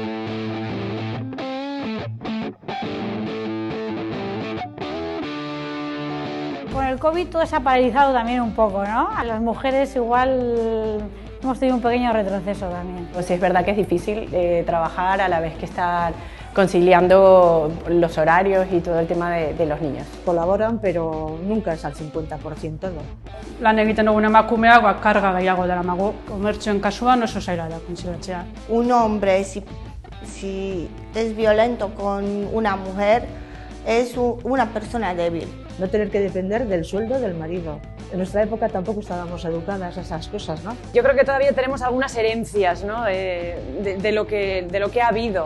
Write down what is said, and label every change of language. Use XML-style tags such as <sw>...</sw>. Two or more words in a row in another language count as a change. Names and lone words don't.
<es>Con el COVID todo se ha paralizado también un poco, ¿no? A las mujeres igual hemos tenido un pequeño retroceso también. Pues es verdad que es difícil trabajar a la vez que estar conciliando los horarios y todo el tema de los niños. Colaboran, pero nunca es al 50%, no.</es> <eu>Lan egiten dugun emakumeak karga gehiago daramagu. Komertzioen kasuan oso zaila da kontziliatzea.</eu> <es>Un hombre, si es violento con una mujer, es una persona débil. No tener que depender del sueldo del marido. En nuestra época tampoco estábamos educadas a esas cosas, ¿no? Yo creo que todavía tenemos algunas herencias, ¿no? de lo que ha habido.</es>